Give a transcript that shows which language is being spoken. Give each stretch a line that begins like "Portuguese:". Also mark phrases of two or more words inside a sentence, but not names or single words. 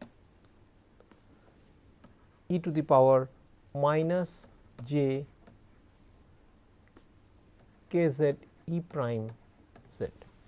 English: e to the power minus j k z e prime z.